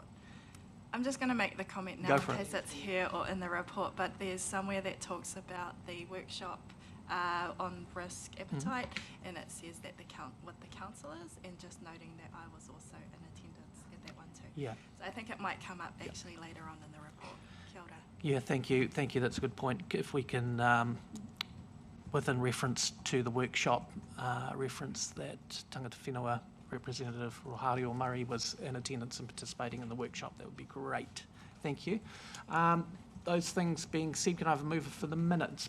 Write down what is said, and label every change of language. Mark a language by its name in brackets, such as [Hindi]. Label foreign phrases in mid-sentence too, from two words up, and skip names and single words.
[English] I'm just going to make the comment now in case it's here or in the report, but there's somewhere that talks about the workshop on risk appetite, and it says that with the councillors, and just noting that I was also in attendance at that one too. Yeah. So I think it might come up actually later on in the report. [Māori] Kia ora. [English] Yeah, thank you. Thank you. That's a good point. If we can, within reference to the workshop, reference that [Māori] Tangata Whenua [English] Representative Rohario Murray was in attendance and participating in the workshop, that would be great. Thank you. Those things being said, can I have a mover for the minutes?